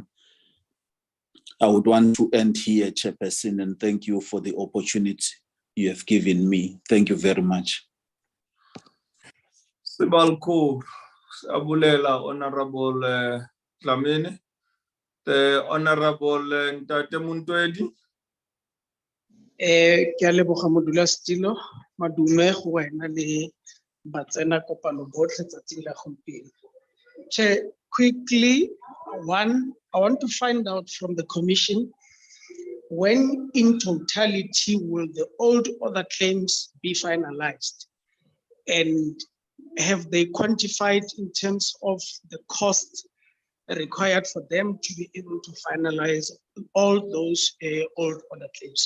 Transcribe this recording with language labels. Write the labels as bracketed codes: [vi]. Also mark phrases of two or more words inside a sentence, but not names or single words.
[en] I would want to end here, Chairperson, and thank you for the opportunity you have given me. Thank you very much. Sibalku, Abulela, Honorable Dlamini. The Honorable Ntate Muntwedi. [tn] Ke a leboga modulasetilo, madume go wena le batsena kopano botlhe tsatsing la gompieno. [en] Chair, quickly, one, I want to find out from the commission, when in totality will the old other claims be finalized? And have they quantified in terms of the cost required for them to be able to finalize all those old other claims?